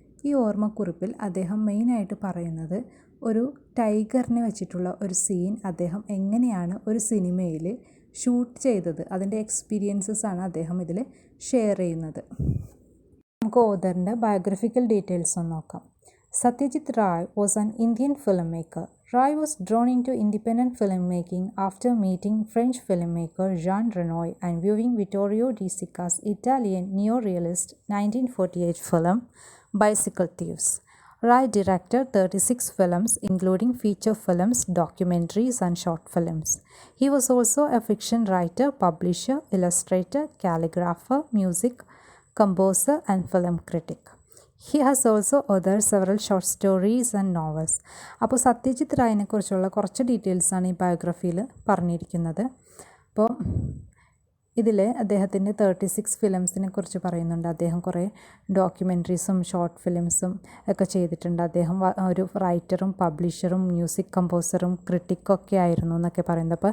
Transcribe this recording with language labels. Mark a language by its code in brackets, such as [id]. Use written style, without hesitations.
[ml] ഈ ഓർമ്മക്കുറിപ്പിൽ അദ്ദേഹം മെയിനായിട്ട് പറയുന്നത് ഒരു ടൈഗറിനെ വെച്ചിട്ടുള്ള ഒരു സീൻ അദ്ദേഹം എങ്ങനെയാണ് ഒരു സിനിമയിൽ ഷൂട്ട് ചെയ്തത്, അതിൻ്റെ എക്സ്പീരിയൻസസ് ആണ് അദ്ദേഹം ഇതിൽ ഷെയർ ചെയ്യുന്നത്. നമുക്ക് ഓഥറിൻ്റെ ബയോഗ്രഫിക്കൽ ഡീറ്റെയിൽസ് ഒന്ന് നോക്കാം. [en] Satyajit Ray was an Indian filmmaker. Ray was drawn into independent filmmaking after meeting French filmmaker Jean Renoir and viewing Vittorio De Sica's Italian neo-realist 1948 film Bicycle Thieves. Ray directed 36 films, including feature films, documentaries, and short films. He was also a fiction writer, publisher, illustrator, calligrapher, music composer, and film critic. He has also authored several short stories and novels. [ml] അപ്പോൾ സത്യജിത് റായിനെ കുറിച്ചുള്ള കുറച്ച് ഡീറ്റെയിൽസാണ് ഈ ബയോഗ്രഫിയിൽ പറഞ്ഞിരിക്കുന്നത്. അപ്പോൾ ഇതിൽ അദ്ദേഹത്തിൻ്റെ 36 ഫിലിംസിനെ കുറിച്ച് പറയുന്നുണ്ട്. അദ്ദേഹം കുറേ ഡോക്യുമെൻ്ററീസും ഷോർട്ട് ഫിലിംസും ഒക്കെ ചെയ്തിട്ടുണ്ട്. അദ്ദേഹം ഒരു റൈറ്ററും പബ്ലിഷറും മ്യൂസിക് കമ്പോസറും ക്രിട്ടിക്കൊക്കെ ആയിരുന്നു എന്നൊക്കെ പറയുന്നത്.